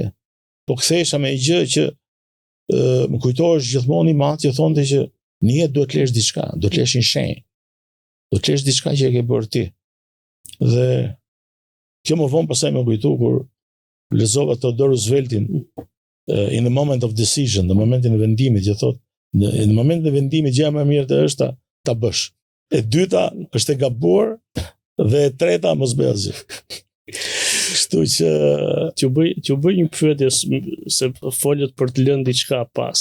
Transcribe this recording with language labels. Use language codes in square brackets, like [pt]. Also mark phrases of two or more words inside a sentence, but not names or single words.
[sq] Po kthehesha me një gjë që më kujtohesh gjithmonë i madh që thonte që në jetë duhet të lesh diçka, duhet të lesh një shenjë. Do të lesh diçka që e ke bërë ti. Dhe kjo më vonë pastaj më kujtu kur lexova Theodor Rooseveltin [en] in the moment of decision, [sq] në momentin e vendimit, që thotë në momentin e vendimit gjëja më e mirë është ta bësh. E dyta është e gabuar dhe e treta mos bëj asgjë. Kështu që t'ju bëj një pyetje se folët për të lënë diçka pas.